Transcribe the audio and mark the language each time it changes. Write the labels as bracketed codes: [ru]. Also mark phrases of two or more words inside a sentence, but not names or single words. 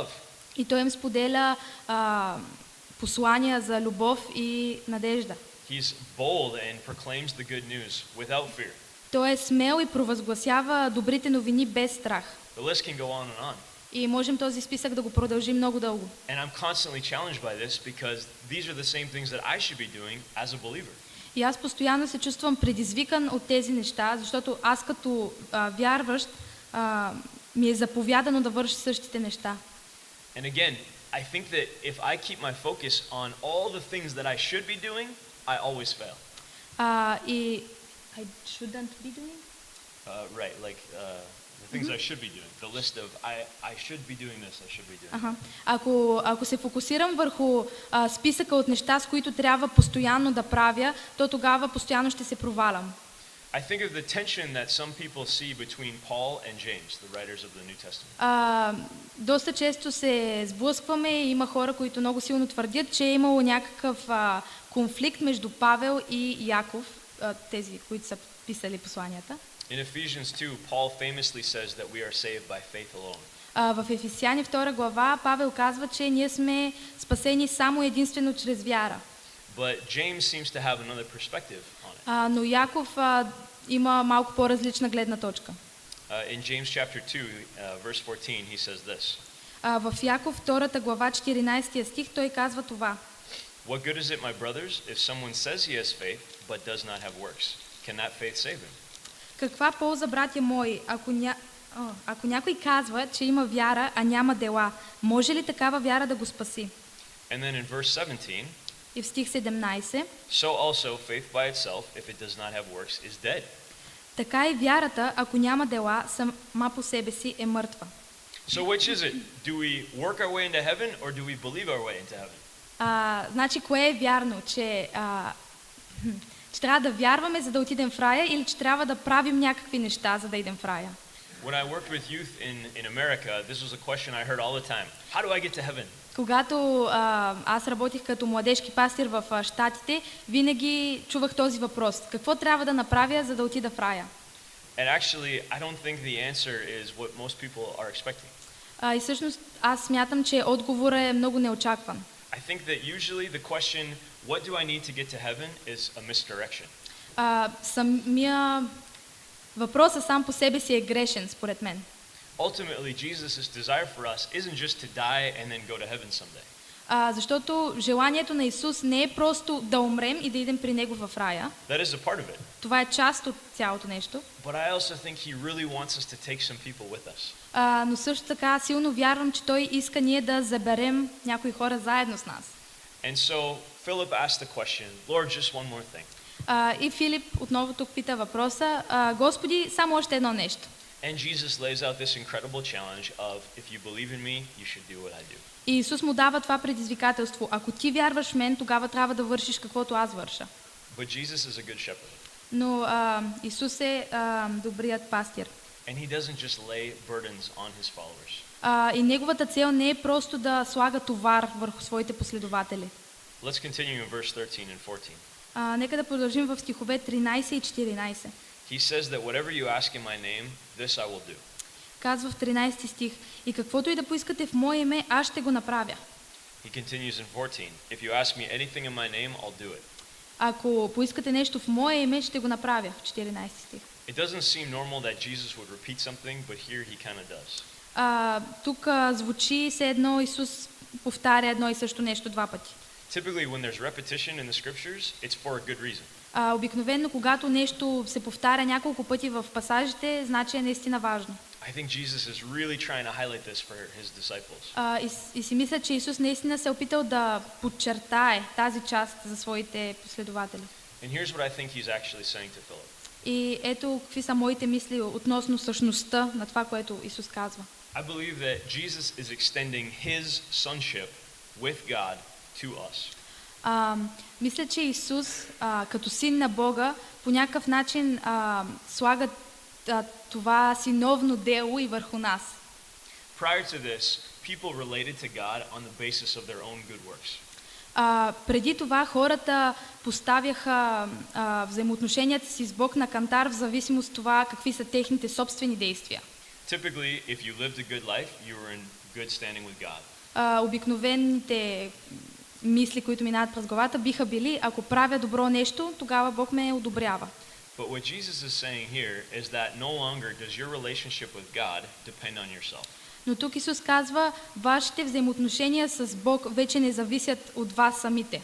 [bg] И Той им споделя послания за любов и надежда. [en] He's bold and proclaims the good news without fear. [bg] Той е смел и провъзгласява добрите новини без страх. [en] The list can go on and on. [bg] И можем този списък да го продължим много дълго. [en] And I'm constantly challenged by this because these are the same things that I should be doing as a believer. [bg] И аз постоянно се чувствам предизвикан от тези неща, защото аз като вярващ ми е заповядано да върша същите неща. [en] And again, I think that if I keep my focus on all the things that I should be doing, I always fail. И I shouldn't be doing? Right, like the things I should be doing. The list of I should be doing this, I should be doing that. [bg] Ако се фокусирам върху списъка от неща, с които трябва постоянно да правя, то тогава постоянно ще се провалям. [en] I think of the tension that some people see between Paul and James, the writers of the New Testament. [bg] Доста често се сблъскваме и има хора, които много силно твърдят, че е имало някакъв конфликт между Павел и Яков, тези, които са писали посланията. [en] In Ephesians 2, Paul famously says that we are saved by faith alone. [bg] В Ефесяни 2 глава Павел казва, че ние сме спасени само единствено чрез вяра. [en] But James seems to have another perspective on it. [bg] Но Яков има малко по-различна гледна точка. [en] In James chapter 2, verse 14, he says this. [bg] В Яков 2 глава 14 стих той казва това. [en] What good is it, my brothers, if someone says he has faith but does not have works? Can that faith save him? [bg] Каква полза, братя мои, ако някой казва, че има вяра, а няма дела, може ли такава вяра да го спаси? [en] And then in verse 17, [bg] и в стих 17, [en] so also faith by itself, if it does not have works, is dead. [bg] Така и вярата, ако няма дела, сама по себе си е мъртва. [en] So which is it? Do we work our way into heaven or do we believe our way into heaven? [bg] Значи, кое е вярно? Че трябва да вярваме, за да отидем в рая, или че трябва да правим някакви неща, за да идем в рая? [en] When I worked with youth in America, this was a question I heard all the time. How do I get to heaven? [bg] Когато аз работих като младежки пастир в Щатите, винаги чувах този въпрос. Какво трябва да направя, за да отида в рая? [en] And actually, I don't think the answer is what most people are expecting. [bg] И всъщност аз смятам, че отговорът е много неочакван. [en] I think that usually the question, what do I need to get to heaven, is a misdirection. [bg] Самия въпросът сам по себе си е грешен, според мен. [en] Ultimately, Jesus' desire for us isn't just to die and then go to heaven someday. [bg] Защото желанието на Исус не е просто да умрем и да идем при Него в рая. [en] That is a part of it. [bg] Това е част от цялото нещо. [en] But I also think he really wants us to take some people with us. [bg] Но също така силно вярвам, че Той иска ние да заберем някои хора заедно с нас. [en] And so Philip asked the question, Lord, just one more thing. [bg] И Филип отново тук пита въпроса, Господи, само още едно нещо. [en] And Jesus lays out this incredible challenge of, if you believe in me, you should do what I do. [bg] И Исус му дава това предизвикателство. Ако ти вярваш в мен, тогава трябва да вършиш каквото аз върша. [en] But Jesus is a good shepherd. [bg] Но Исус е добрият пастир. [en] And he doesn't just lay burdens on his followers. [bg] И неговата цел не е просто да слага товар върху своите последователи. [en] Let's continue in verse 13 and 14. [bg] Нека да продължим в стихове 13 и 14. [en] He says that whatever you ask in my name, this I will do. [bg] Казва в 13 стих: и каквото и да поискате в мое име, аз ще го направя. [en] He continues in 14. If you ask me anything in my name, I'll do it. [bg] Ако поискате нещо в мое име, ще го направя. В 14 стих. [en] It doesn't seem normal that Jesus would repeat something, but here he kind of does. [bg] Тук звучи все едно Исус повтаря едно и също нещо два пъти. [en] Typically, when there's repetition in the scriptures, it's for a good reason. [bg] Обикновено, когато нещо се повтаря няколко пъти в пасажите, значи е наистина важно. [en] I think Jesus is really trying to highlight this for his disciples. [bg] И си мисля, че Исус наистина се е опитал да подчертае тази част за своите последователи. [en] And here's what I think he's actually saying to Philip. [bg] И ето какви са моите мисли относно същността на това, което Исус казва. [en] I believe that Jesus is extending his sonship with God to us. [bg] Мисля, че Исус като син на Бога по някакъв начин слага това синовно дело и върху нас. [en] Prior to this, people related to God on the basis of their own good works. [bg] Преди това хората поставяха взаимоотношенията си с Бог на кантар в зависимост от това какви са техните собствени действия. [en] Typically, if you lived a good life, you were in good standing with God. [bg] Обикновените мисли, които минават през главата, биха били: ако правя добро нещо, тогава Бог ме одобрява. [en] But what Jesus is saying here is that no longer does your relationship with God depend on yourself. [bg] Но тук Исус казва: вашите взаимоотношения с Бог вече не зависят от вас самите.